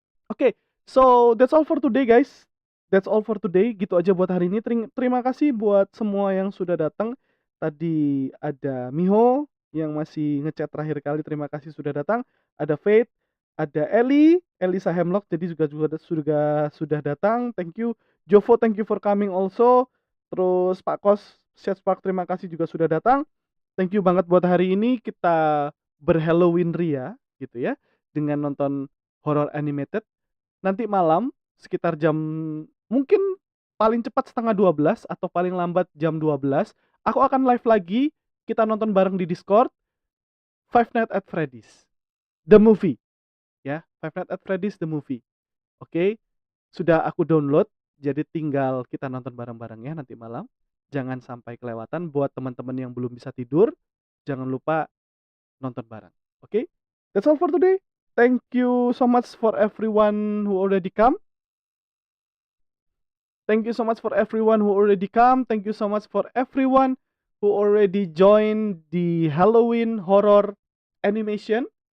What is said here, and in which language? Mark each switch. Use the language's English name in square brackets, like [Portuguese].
[English] Oke, so that's all for today guys. That's all for today. [Indonesian] Gitu aja buat hari ini. Terima kasih buat semua yang sudah datang. Tadi ada Miho yang masih ngechat terakhir kali. Terima kasih sudah datang. Ada Faith, ada Elisa Hemlock jadi sudah datang. [English] Thank you. [Indonesian] Jovo, [English] thank you for coming also. [Indonesian] Terus Pak Kos, Chat Spark, terima kasih juga sudah datang. [English] Thank you [Indonesian] banget buat hari ini kita berhalloween ria gitu ya dengan nonton horror animated. Nanti malam sekitar jam mungkin paling cepat setengah 12 atau paling lambat jam 12 aku akan live lagi, kita nonton bareng di Discord Five Nights at Freddy's the movie ya. Five Nights at Freddy's the movie. Oke, sudah aku download, jadi tinggal kita nonton bareng-bareng ya nanti malam. Jangan sampai kelewatan. Buat teman-teman yang belum bisa tidur, jangan lupa nonton bareng. [English] Oke, that's all for today. Thank you so much for everyone who already come. Thank you so much for everyone who already come. Thank you so much for everyone who already joined the Halloween horror animation.